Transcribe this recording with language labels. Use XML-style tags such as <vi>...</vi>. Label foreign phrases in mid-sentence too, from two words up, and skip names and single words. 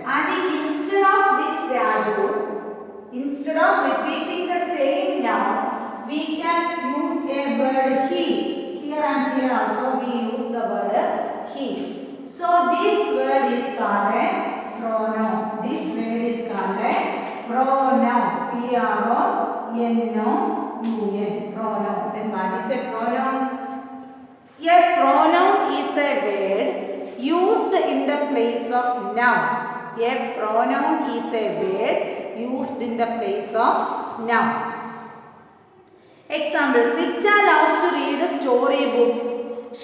<en>And instead of this Raju, instead of repeating the same noun, we can use a word he. Here and here also we use the word he. So this word is called a pronoun. This word is called a pronoun. P-R-O-N-O-U-N. Pronoun. Then what is a pronoun? A pronoun is a word used in the place of noun. A pronoun is a word used in the place of noun. Example, Richa loves to read storybooks.</en>